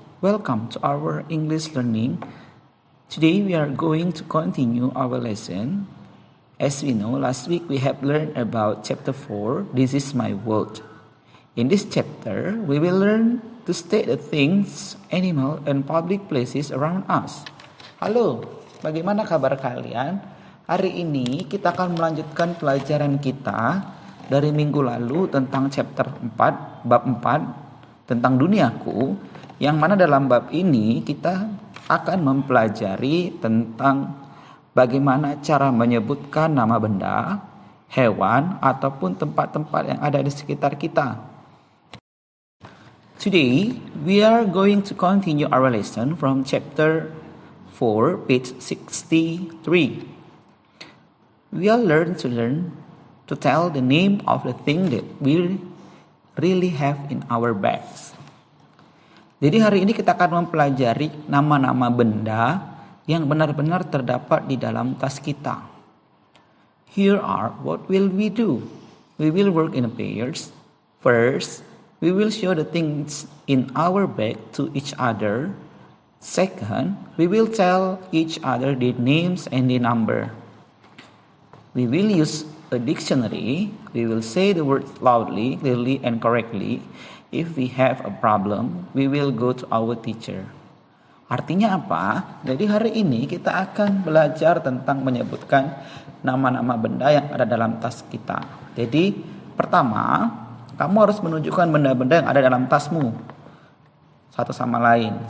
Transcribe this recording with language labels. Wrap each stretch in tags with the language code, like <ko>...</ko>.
<en>Welcome to our English learning. Today we are going to continue our lesson. As we know, last week we have learned about chapter 4, This is my world. In this chapter, we will learn to state the things, animal, and public places around us.</en> <id>Halo, bagaimana kabar kalian? Hari ini kita akan melanjutkan pelajaran kita dari minggu lalu tentang chapter 4, bab 4, tentang duniaku, yang mana dalam bab ini kita akan mempelajari tentang bagaimana cara menyebutkan nama benda, hewan, ataupun tempat-tempat yang ada di sekitar kita.</id> <en>Today, we are going to continue our lesson from chapter 4, page 63. We will learn to tell the name of the thing that we really have in our bags.</en> <id>Jadi hari ini kita akan mempelajari nama-nama benda yang benar-benar terdapat di dalam tas kita.</id> <en>Here are what will we do. We will work in pairs. First, we will show the things in our bag to each other. Second, we will tell each other the names and the number. We will use a dictionary. We will say the words loudly, clearly, and correctly. If we have a problem, we will go to our teacher.</en> <id>Artinya apa? Jadi hari ini kita akan belajar tentang menyebutkan nama-nama benda yang ada dalam tas kita. Jadi pertama, kamu harus menunjukkan benda-benda yang ada dalam tasmu satu sama lain.</id>